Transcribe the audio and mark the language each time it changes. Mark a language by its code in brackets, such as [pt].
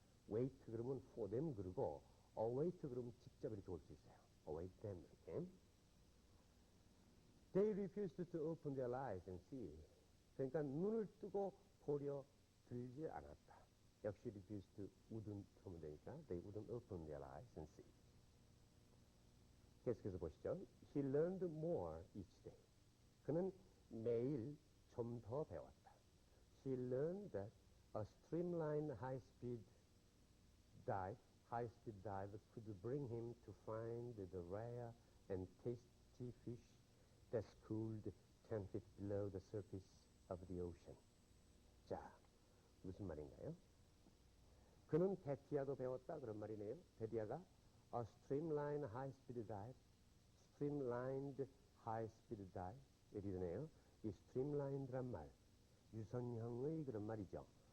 [ko] wait 그러면 [en] for them [ko] 그러고 await 그러면 직접 이렇게 올 수 있어요. [en] await them [ko] 이렇게. [en] They refused to open their eyes and see. [ko] 그러니까 눈을 뜨고 보려 들지 않았다. 역시 [en] refused wouldn't [ko] 하면 되니까 [en] they wouldn't open their eyes and see. [ko] 계속해서 보시죠. [en] He learned more each day. [ko] 그는 매일 좀 더 배웠다. [en] He learned that a streamlined high-speed dive could bring him to find the rare and tasty fish that's cooled 10 feet below the surface of the ocean. [ko] 자, 무슨 말인가요? 그는 데티아도 배웠다 그런 말이네요. [en] 데티아가 a streamlined high-speed dive [ko] 이렇게 되네요. 이 streamlined란 말, 유선형의 그런 말이죠.